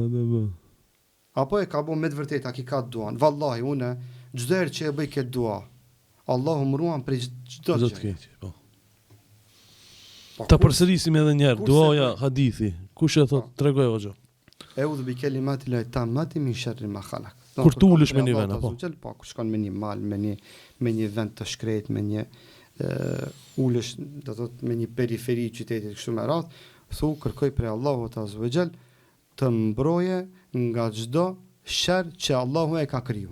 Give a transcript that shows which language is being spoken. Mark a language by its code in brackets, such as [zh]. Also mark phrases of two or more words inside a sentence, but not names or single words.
[sq] Apo e ka bërë me të vërtet, a ki ka duan. Vallahi, une, çdo herë që e bëj këtë dua, Allahu më ruan për çdo gjë. Po. Ta përsërisim edhe një herë, duaja hadithi. Kush e thot, tregoj hoxha. [ar] أعوذ بكلمات الله التامات من شر ما خلق. [sq] Kur të ulesh me një vend apo? Po, kur shkon me një mal, me një vend të shkret, me një ulesh, do të thotë me një periferi qytetit kështu me radh, thu kërkoj prej Allahut [ar] عز وجل [sq] të mbroje nga çdo sherr që Allahu e ka kriju.